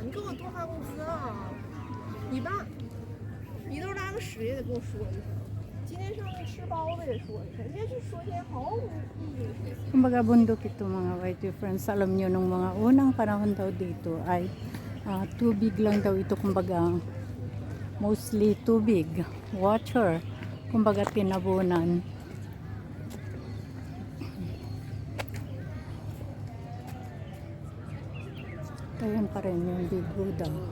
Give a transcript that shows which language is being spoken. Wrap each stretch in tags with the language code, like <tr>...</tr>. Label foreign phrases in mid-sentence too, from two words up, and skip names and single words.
<zh>你给我多发工资啊！你都拉个屎也得跟我说一声。今天上那吃包子也说一声，人家就说些毫无意义的事情。</zh> <tl>Kumbaga bundok ito mga</tl> <en>white friends.</en> <tl>Alam nyo nung mga unang panahon daw dito ay tubig lang daw ito. Kumbaga mostly tubig, water. Kumbaga tinabunan. Ayan pa rin yung Big Buddha.</tl>